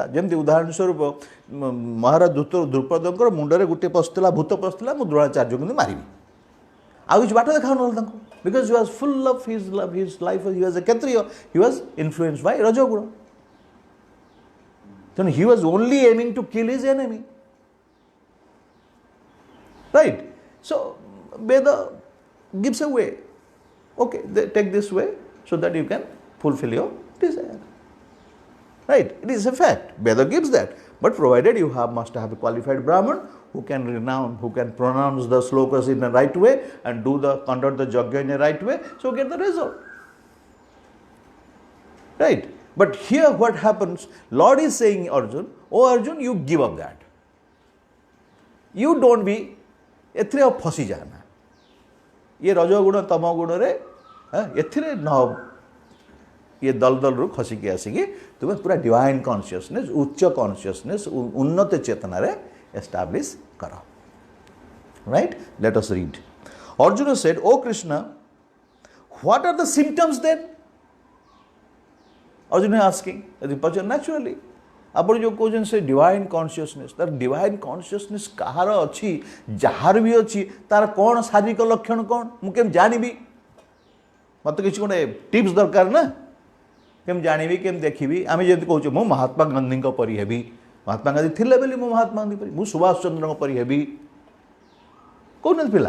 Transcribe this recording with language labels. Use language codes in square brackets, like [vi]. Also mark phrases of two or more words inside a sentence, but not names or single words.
[or] ଯେମିତି ଉଦାହରଣ ସ୍ୱରୂପ ମହାରାଜ ଦ୍ରୁପଦଙ୍କର ମୁଣ୍ଡରେ ଗୋଟିଏ ପଶିଥିଲା, ଭୂତ ପଶିଥିଲା, ମୁଁ ଦ୍ରୋଣାଚାର୍ଯ୍ୟଙ୍କୁ କିନ୍ତୁ ମାରିବି, ଆଉ କିଛି ବାଟ ଦେଖାଉନହେଲା ତାଙ୍କୁ। [en] because he was full of his life, he was a kshatriya, he was influence by rajaguna. ତେଣୁ he was only aiming to kill his enemy. Right? So, Veda gives a way. Okay, take this way so that you can fulfill your desire. Right? It is a fact. Veda gives that. But provided you must have a qualified Brahman who can pronounce the slokas in the right way and conduct the yajna in the right way, so get the result. Right? But here what happens, Lord is saying Arjun, oh Arjun, you give up that. You don't be [or] ଏଥିରେ ଆଉ ଫସି ଯାଆନା, ଇଏ ରଜଗୁଣ ତମ ଗୁଣରେ ଏଥିରେ ନ ଇଏ ଦଲଦଲରୁ ଖସିକି ଆସିକି ତୁମେ ପୁରା [en] divine consciousness, [or] ଉଚ୍ଚ କନସିୟସନେସ୍, ଉନ୍ନତ ଚେତନାରେ ଏଷ୍ଟାବ୍ଲିଶ୍ କର। [en] Right? Let us read. Arjuna said, O Krishna, what are the symptoms then? Arjuna is asking, naturally. [or] ଆପଣ ଯେଉଁ କହୁଛନ୍ତି ସେ [en] divine consciousness, [or] ତାର [en] divine consciousness [or] କାହାର ଅଛି, ଯାହାର ବି ଅଛି, ତାର କ'ଣ ଶାରୀରିକ ଲକ୍ଷଣ କ'ଣ ମୁଁ କେମିତି ଜାଣିବି? ମୋତେ କିଛି ଗୋଟେ ଟିପ୍ସ ଦରକାର ନା, କେମିତି ଜାଣିବି, କେମିତି ଦେଖିବି? ଆମେ ଯେମିତି କହୁଛୁ ମୁଁ ମହାତ୍ମା ଗାନ୍ଧୀଙ୍କ ପରି ହେବି, ମହାତ୍ମା ଗାନ୍ଧୀ ଥିଲେ ବୋଲି ମୁଁ ମହାତ୍ମା ଗାନ୍ଧୀ ପରି, ମୁଁ ସୁଭାଷ ଚନ୍ଦ୍ରଙ୍କ ପରି ହେବି, କହୁନାହାନ୍ତି ପିଲା।